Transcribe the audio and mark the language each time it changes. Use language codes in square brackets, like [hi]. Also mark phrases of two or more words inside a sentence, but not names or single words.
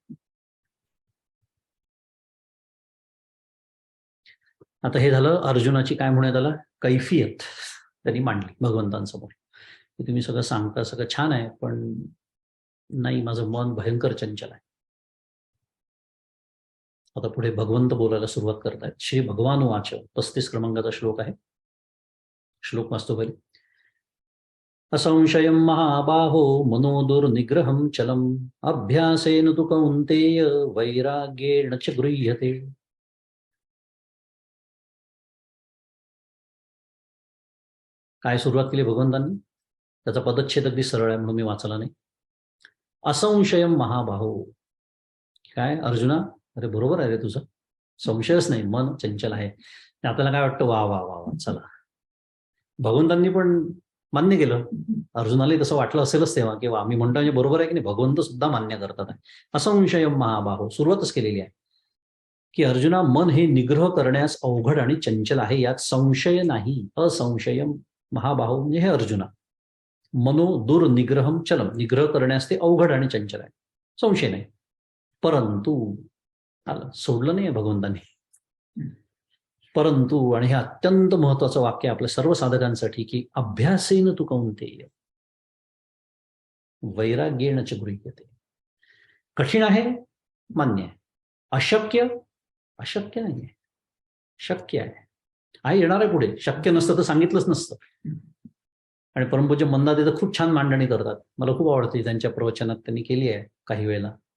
[mr] आता हे झालं अर्जुनाची काय म्हणूयात आला कैफियत त्यांनी मांडली भगवंतांसमोर. तुम्ही सगळं सांगता, सगळं छान आहे, पण नाही, माझं मन भयंकर चंचल आहे. आता पुढे भगवंत बोलायला सुरुवात करतायत. [sa] श्री भगवान वाच [mr] 35 क्रमांकाचा श्लोक आहे. श्लोक वाचतो पहिले. [sa] असंशयं महाबाहो मनो दुर्निग्रहं चलम् अभ्यासेन तु कौन्तेय वैराग्येण च गृह्यते. [mr] काय सुरुवात केली भगवंतांनी? त्याचा पदच्छेद अगदी सरळ आहे म्हणून मी वाचला नाही. [sa] असंशयम महाबाहो. [mr] काय अर्जुना, अरे बरोबर आहे रे तुझं, संशयच नाही, मन चंचल आहे. आपल्याला काय वाटतं, वा वा वा वा, चला. भगवंतांनी पण मान्य केलं. अर्जुनालाही तसं वाटलं असेलच तेव्हा, की वा, मी म्हणतो म्हणजे बरोबर आहे की नाही, भगवंत सुद्धा मान्य करतात आहे. [sa] असंशयम महाबाहो, [mr] सुरुवातच केलेली आहे की अर्जुना, मन हे निग्रह करण्यास अवघड आणि चंचल आहे, यात संशय नाही. [sa] असंशयम महाबाहो [mr] म्हणजे हे अर्जुना, [sa] मनो दुर्निग्रहम चलम, [mr] निग्रह करण्यास ते अवघड आणि चंचल आहे, संशय नाही. परंतु आलं, सोडलं नाही भगवंतांनी. परंतु, आणि हे अत्यंत महत्वाचं वाक्य आपल्या सर्व साधकांसाठी, की [sa] अभ्यासेन तु कौंतेय वैराग्येण च गृह्यते. [mr] कठीण आहे, मान्य आहे. अशक्य, अशक्य नाहीये, शक्य आहे येणार आहे पुढे. शक्य नसतं तर सांगितलंच नसतं. आणि परमपूज्य मंदादे तर खूप छान मांडणी करतात, मला खूप आवडते त्यांच्या प्रवचनात, त्यांनी केली आहे काही वेळेला.